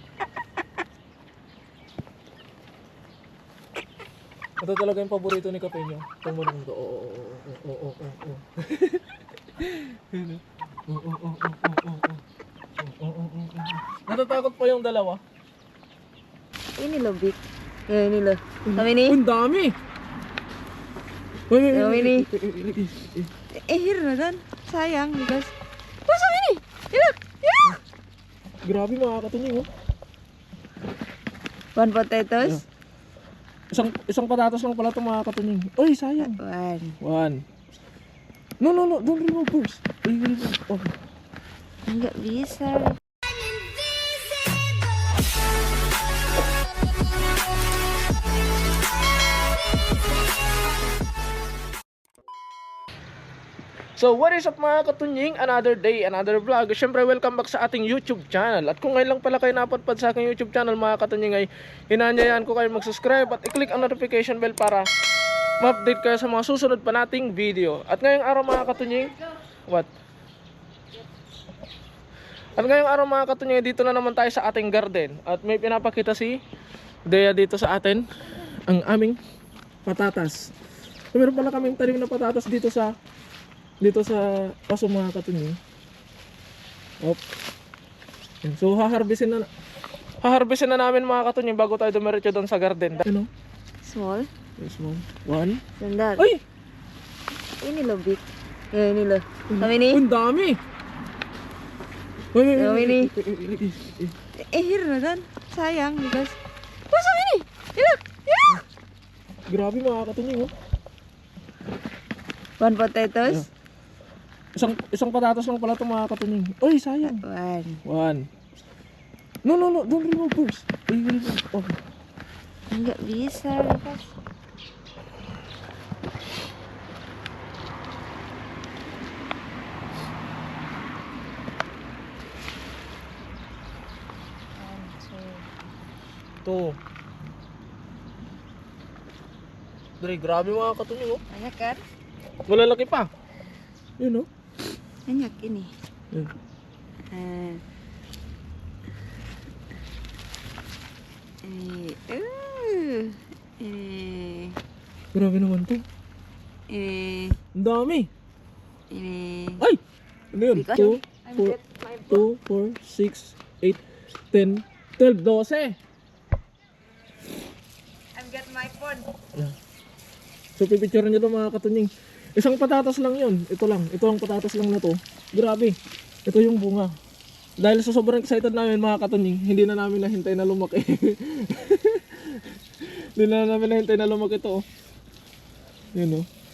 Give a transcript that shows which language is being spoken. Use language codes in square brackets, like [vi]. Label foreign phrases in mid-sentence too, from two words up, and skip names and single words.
[tl] Ito talaga yung paborito ni Kapenyo. Tumulong to. Oo. Natatakot pa yung dalawa. [id] Ini loh, Bik. Ya ini loh. Kami ini. [tl] Ang dami. [id] Kami ini. Here na dan. Sayang, guys. Oh, sama ini. [en] Look. Yeah. [tl] Grabe mga katunying oh. [en] One potatoes. [tl] Isang patatas lang pala ito mga katunying. Uy, sayang. [en] One. No, don't remove first. Oh. [id] Enggak bisa. [en] So what is up [tl] mga katunying? [en] Another day, another vlog. [tl] Siyempre welcome back sa ating YouTube channel. At kung ngayon lang pala kayo napadpad sa aking YouTube channel mga katunying, ay hinahanayan ko kayo mag-subscribe at i-click ang [en] notification bell [tl] para ma-update kayo sa mga susunod pa nating video. At ngayong araw mga katunying, At ngayong araw mga katunying, dito na naman tayo sa ating garden. At may pinapakita si Dea dito sa atin, ang aming patatas. So, meron pala kaming tanim na patatas dito sa paso mga katunying. So haharbisin na namin mga katunying bago tayo dumiretso doon sa garden. Ano? [en] Small. Small. One. Sandal. Ay! [id] Ini loh, Bik. Ya ini loh. Kami ini. [tl] Ang dami. [id] Kami ini. Here na dan. Sayang, guys. Oh, sama ini. [en] Look. Yeah. [tl] Grabe mga katunying oh. [en] One potatoes. [tl] Isang patatas lang pala ito mga katunying. Uy, sayang. [en] One. No, don't remove first. Oh. [id] Enggak bisa, [en] guys. [tl] Ito. Dre, grabe mga katunying oh. [id] Banyak kan? [tl] Malalaki pa. Yun oh. [id] Banyak ini. [tl] Yun. Grabe naman to. Ang dami. Ay! Ano yun? [en] 2, 4, 6, 8, 10, 12, 12. I've got my phone. Yeah. [tl] So pipicturean nyo ito mga katunying. Isang patatas lang yun. Ito lang. Ito ang patatas lang na to. Grabe. Ito yung bunga. Dahil sa sobrang excited namin mga katunying, hindi na namin nahintay na lumaki. Hindi na namin nahintay na lumaki ito. Yun o.